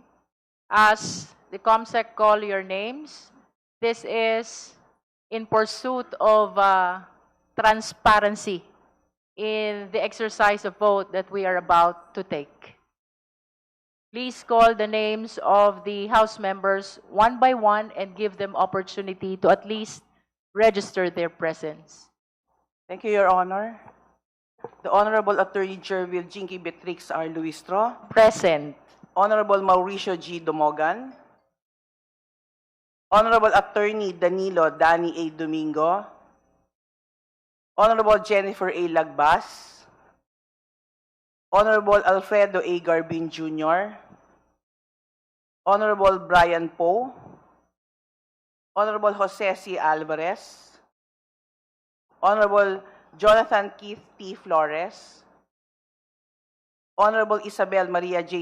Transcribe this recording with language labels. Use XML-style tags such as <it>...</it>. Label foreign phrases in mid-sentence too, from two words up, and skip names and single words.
<en>As the COMSEC call your names, this is in pursuit of transparency in the exercise of vote that we are about to take. Please call the names of the House members one by one and give them opportunity to at least register their presence. Thank you, Your Honor. The Honorable Attorney Jervil Jinky Beatrix R. Luistro. Present. Honorable Mauricio G. Domogan. Honorable Attorney Danilo Dani A. Domingo. Honorable Jennifer A. Lagbas. Honorable Alfredo A. Garbin Jr. Honorable Brian Poe, Honorable Jose C. Alvarez, Honorable Jonathan Keith T. Flores, Honorable Isabel Maria J.</en>